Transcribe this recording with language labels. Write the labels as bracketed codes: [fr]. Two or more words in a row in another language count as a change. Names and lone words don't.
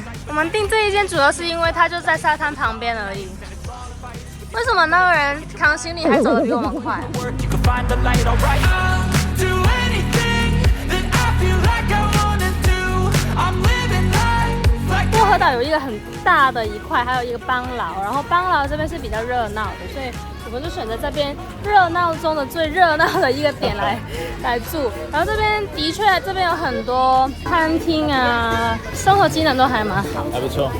[zh] 我們訂這一間主要是因為它就在沙灘旁邊而已。為什麼那個人扛行李還走得比我們快？薄荷島有一個很大的一塊，還有一個邦勞，然後邦勞這邊是比較熱鬧的，所以我們就選擇這邊熱鬧中的最熱鬧的一個點來住。然後這邊的確，這邊有很多餐廳啊，生活機能都還蠻好，還不錯。